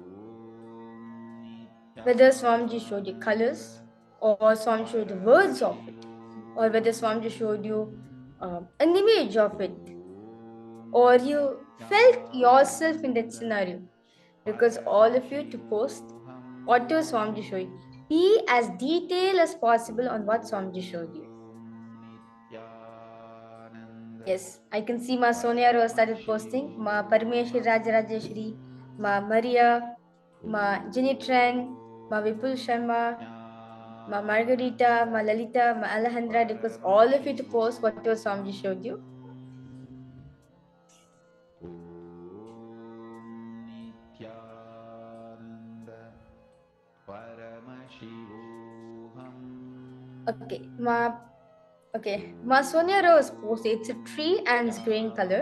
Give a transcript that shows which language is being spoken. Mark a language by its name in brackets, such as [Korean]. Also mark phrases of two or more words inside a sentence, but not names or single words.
[English] Whether Swamiji showed you colors, or Swamiji showed the words of it, or whether Swamiji showed you an image of it, or you felt yourself in that scenario. Because all of you to post whatever Swamiji showed you. Be as detailed as possible on what Swamiji showed you. Yes, I can see Ma Sonia Rose started posting, Ma Parameshi Rajarajeshri, Ma Maria, Ma Jenny Tran, Ma Vipul Sharma, Ma Margarita, Ma Lalita, Ma Alejandra, because all of you to post whatever Swamiji showed you. Okay, Ma Sonia Rose posted, it's a tree and it's green color.